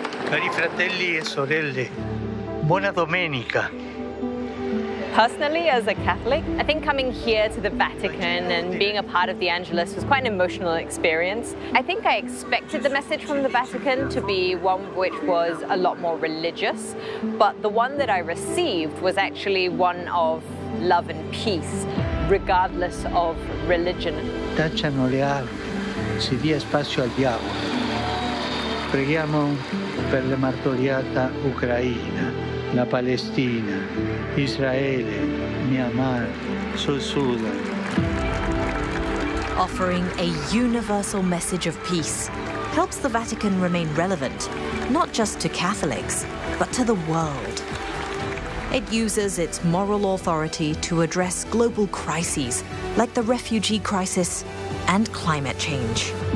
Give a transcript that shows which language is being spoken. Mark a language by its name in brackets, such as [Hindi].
[Italian] Cari fratelli e sorelle, buona domenica. [English] Personally, as a Catholic, I think coming here to the Vatican and being a part of the Angelus was quite an emotional experience. I think I expected the message from the Vatican to be one which was a lot more religious, but the one that I received was actually one of love and peace, regardless of religion. [Italian] Tacciano le armi, si dia spazio al diavolo. Preghiamo per le martoriata Ucraina, la Palestina, Israele, Myanmar, Sud Sudan. [English] Offering a universal message of peace helps the Vatican remain relevant, not just to Catholics, but to the world. It uses its moral authority to address global crises like the refugee crisis and climate change.